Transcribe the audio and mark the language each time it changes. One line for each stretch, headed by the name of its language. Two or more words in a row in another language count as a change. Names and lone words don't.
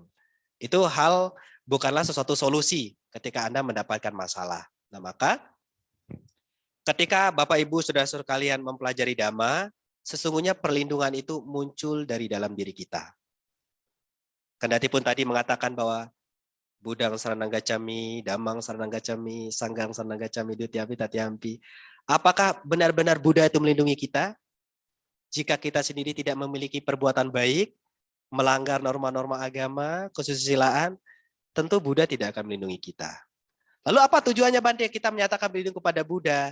Indonesian: Itu hal bukanlah sesuatu solusi ketika Anda mendapatkan masalah. Nah, maka ketika Bapak Ibu Saudara-saudara kalian mempelajari Dhamma, sesungguhnya perlindungan itu muncul dari dalam diri kita. Kendati pun tadi mengatakan bahwa
Pali: Budang saranang gacami, Damang saranang gacami, Sanggang saranang gacami, Dutyapi tatyampi.
Indonesian: Apakah benar-benar Buddha itu melindungi kita? Jika kita sendiri tidak memiliki perbuatan baik, melanggar norma-norma agama, kesusilaan, tentu Buddha tidak akan melindungi kita. Lalu apa tujuannya Bante kita menyatakan berlindung kepada Buddha?